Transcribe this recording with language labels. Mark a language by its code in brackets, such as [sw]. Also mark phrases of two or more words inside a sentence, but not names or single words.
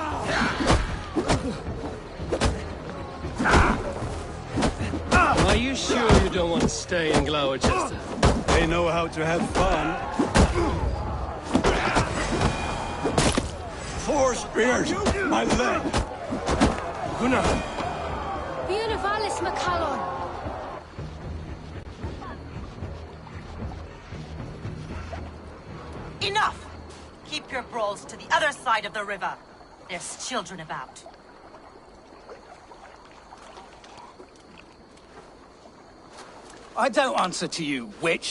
[en] Are you sure you don't want to stay in Gloucester? They know how to have fun. 4 spears! My leg! Gunnar! Beautivalis Macallon! Enough! Keep your brawls to the other side of the river. There's children about. I don't answer to you, witch.